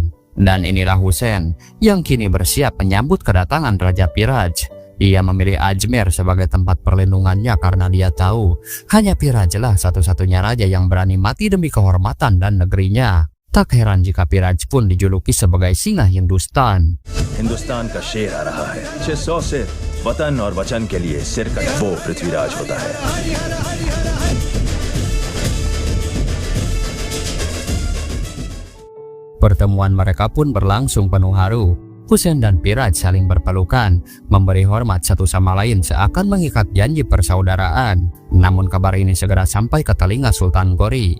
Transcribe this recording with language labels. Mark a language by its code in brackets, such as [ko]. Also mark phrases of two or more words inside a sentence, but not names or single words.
[id] Dan inilah Husain yang kini bersiap menyambut kedatangan Raja Piraj. Ia memilih Ajmer sebagai tempat perlindungannya karena dia tahu hanya Pirajlah satu-satunya raja yang berani mati demi kehormatan dan negerinya. Tak heran jika Piraj pun dijuluki sebagai singa Hindustan. [hi] हिंदुस्तान का शेर आ रहा है। 600 सिर वतन और वचन के लिए सिर का वो पृथ्वीराज होता है। [id] Pertemuan mereka pun berlangsung penuh haru. Husain dan Piraj saling berpelukan, memberi hormat satu sama lain seakan mengikat janji persaudaraan. Namun kabar ini segera sampai ke telinga Sultan Ghori.